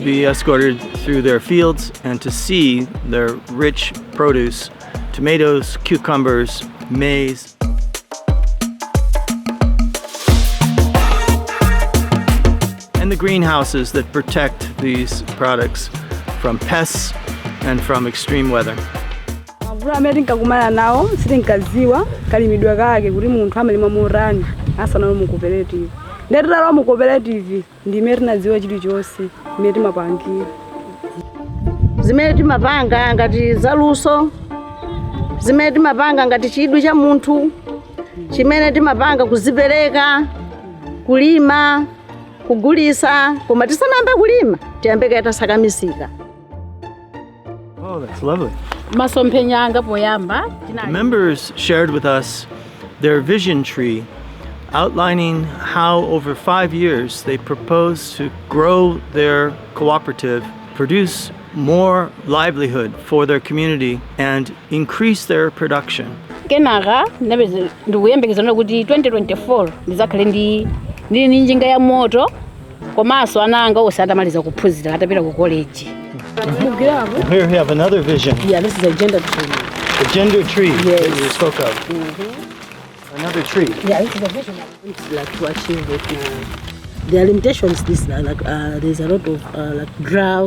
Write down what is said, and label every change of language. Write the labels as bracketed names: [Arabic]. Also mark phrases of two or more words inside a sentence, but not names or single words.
[English] be escorted through their fields and to see their rich produce, tomatoes, cucumbers, maize. And the greenhouses that protect these products from pests and from extreme weather. [Nyanja] Amene nkakumana nawo sitinkaziwa kalimidwa kake kuti munthu amalima morani asana mu cooperative. Ndetera mu cooperative ndimene tinadziwa chili chonse imene timapangira. Zimene timapanga ngati zaluso, zimene timapanga ngati chidwi cha munthu, chimene timapanga kuzipereka, kulima, kugulisa, koma tisanayambe kulima tiyambe kaita sakamisika. [English] Oh, that's lovely. [Nyanja] Masompenyanga poyamba. [English] The members shared with us their vision tree outlining how over 5 years they propose to grow their cooperative, produce more livelihood for their community, and increase their production. [Nyanja] Kenaka ndikuyembekezera kuti 2024 ndizakhale ndi njinga ya moto komanso ananga osatamaliza kuphunzira atapita ku college. [English] Here we have another vision. Yeah, this is a gender tree. The gender tree Yes. that you spoke of. Another tree. Yeah, this is a vision it's like to achieve it now. There are limitations this now, like there's a lot of like drought.